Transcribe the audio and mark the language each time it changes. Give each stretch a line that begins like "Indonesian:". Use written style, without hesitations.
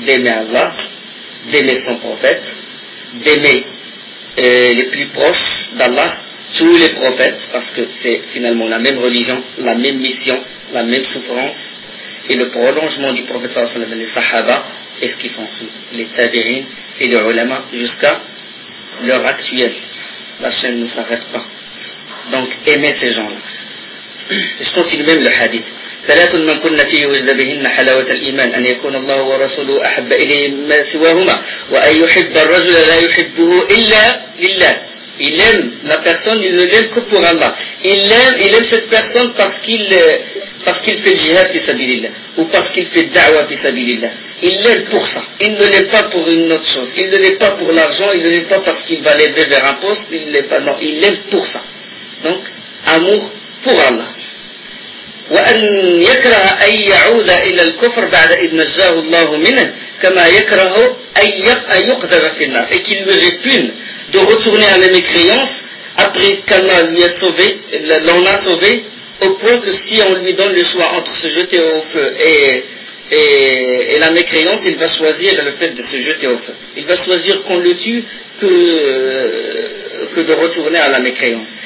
French: D'aimer Allah, d'aimer son prophète, d'aimer les plus proches d'Allah, tous les prophètes, parce que c'est finalement la même religion, la même mission, la même souffrance, et le prolongement du prophète sallallahu alayhi wa sallam, les sahaba, et ce qui s'en suit, les tabirin et les ulama, jusqu'à l'heure actuelle. La chaîne ne s'arrête pas. Donc, aimez ces gens-là. Je continue même le hadith.
Arabic: ثلاث من كنا فيه وجد بهن حلاوة الإيمان أن يكون الله ورسوله أحب إليه ما سواهما وأن يحب الرجل لا يحبه إلا لله.
French: Il aime la personne, il ne l'aime que pour Allah. Il aime cette personne parce qu'il fait le jihad fi sabilillah ou parce qu'il fait da'wa fi sabilillah. Il l'aime pour ça. Il ne l'aime pas pour une autre chose. Il ne l'aime pas pour l'argent. Il ne l'aime pas parce qu'il va l'élever vers un poste. Il l'aime pas. Non, il l'aime pour ça. Donc, amour pour Allah.
Arabic: وأن يكره أن يعود إلى الكفر بعد إذ نجاه الله منه كما يكره أن يقذف في النار.
French: Et qu'il lui répugne de retourner à la mécréance après qu'Allah lui a sauvé, l'en a sauvé, au point que si on lui donne le choix entre se jeter au feu et la mécréance, il va choisir le fait de se jeter au feu. Il va choisir qu'on le tue que de retourner à la mécréance.